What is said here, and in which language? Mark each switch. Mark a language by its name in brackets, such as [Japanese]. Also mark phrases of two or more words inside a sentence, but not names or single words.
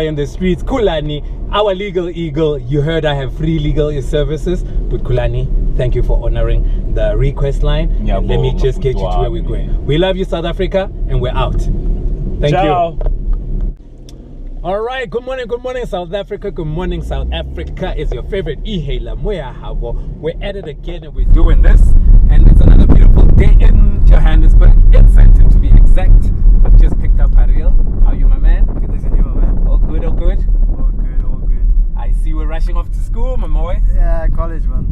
[English] boy in the streets, Kulani, our legal eagle. You heard I have free legal services, but Kulani, thank you for honoring the request line. Yeah, And let me boy, just get you to where we're man. going. We love you, South Africa, and we're out. Thank Ciao. you. All right, good morning, South Africa. Good morning, South Africa. Is your favorite e-hailer, Moya Habo. We're at it again and we're doing this. And it's another beautiful day in Johannesburg, in Sandton to be exact. I've just picked up Ariel. How are you, my man? Good things in you, man. All good, all good. All good, all good. I see we're rushing off to school, my boy. Yeah, college, man.